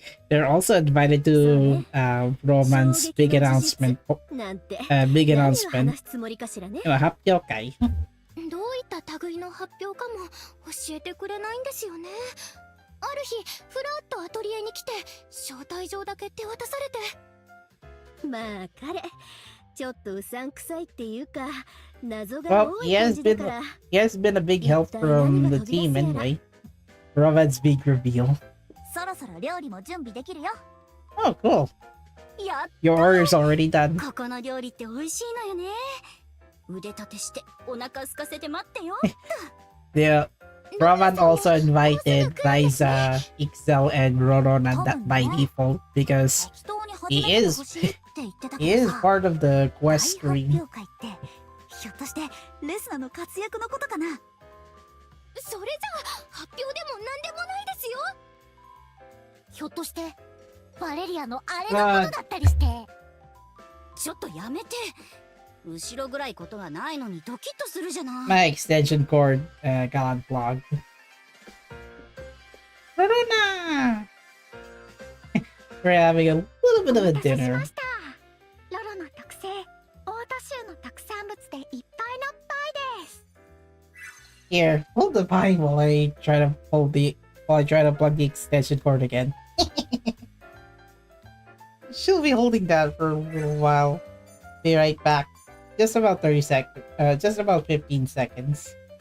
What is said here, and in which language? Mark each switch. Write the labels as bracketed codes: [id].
[en] They're also invited to Roman's big announcement. Big announcement. 発表会。 [ja] どういった類の発表かも教えてくれないんですよね。ある日ふらっとアトリエに来て招待状だけ手渡されて。まあ彼ちょっとうさんくさいっていうか謎が多い感じだから。 [en] He has been a big help from the team anyway. Roman's big reveal. [ja] そろそろ料理も準備できるよ。 [en] Oh, cool. Your order's already done. [ja] ここの料理って美味しいのよね。腕立てしてお腹空かせて待ってよ。 [en] Yeah. Roman also invited Liza, Ixel, and Rorona by default because he is part of the quest stream. [ja] ひょっとしてレスナの活躍のことかな。それじゃあ発表でもなんでもないですよ。ひょっとしてバレリアのあれのことだったりして。ちょっとやめて。後ろぐらいことがないのにドキッとするじゃない。 [en] My extension cord got unplugged. Rorona! We're having a little bit of a dinner. [ja] ロロの特製オートシューの特産物でいっぱいのパイです。 [en] Here, hold the pie while I try to plug the extension cord again. She'll be holding that for a little while. Be right back. Just about 30 seconds. Just about 15 seconds.